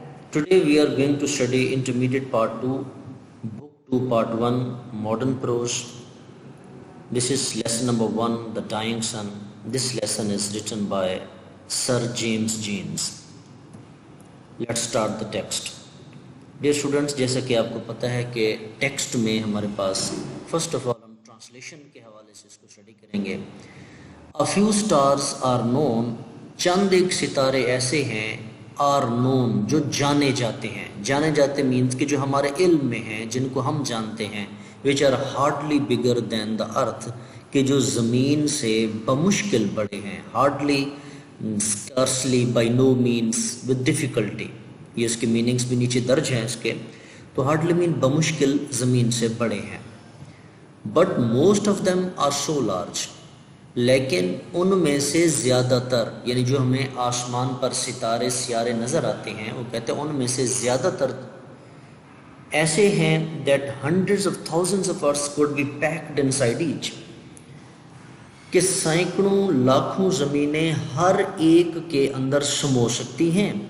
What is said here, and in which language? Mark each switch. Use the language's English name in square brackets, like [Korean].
[English] Today we are going to study Intermediate Part 2, Book 2, Part 1, Modern Prose. This is lesson number 1, The Dying Sun. This lesson is written by Sir James Jeans. Let's start the text. [Urdu] Dear students, جیسا کہ آپ کو پتہ ہے کہ text میں ہمارے پاس first of all ہم ٹرانسلیشن کے حوالے سے اس کو اسٹڈی کریں گے. [English] A few stars are known، [Urdu] چند ایک ستارے ایسے ہیں [English] are known [Urdu] جو جانے جاتے ہیں. جانے جاتے مینس کہ جو ہمارے علم میں ہیں، جن کو ہم جانتے ہیں. [English] which are hardly bigger than the earth، [Urdu] کہ جو زمین سے بمشکل بڑے ہیں. [English] hardly، scarcely، by no means، with difficulty. [Urdu] یہ اس کے میننگز بھی نیچے درج ہیں اس کے. تو ہارڈلی مین بمشکل زمین سے بڑے ہیں. [English] but most of them are so large, [Urdu] لیکن ان میں سے زیادہ تر، یعنی جو ہمیں آسمان پر ستارے سیارے نظر آتے ہیں، وہ کہتے ہیں ان میں سے زیادہ تر ایسے ہیں [English] that hundreds of thousands of earths could be packed inside each، [Urdu] کہ سینکڑوں لاکھوں زمینیں ہر ایک کے اندر سمو سکتی ہیں.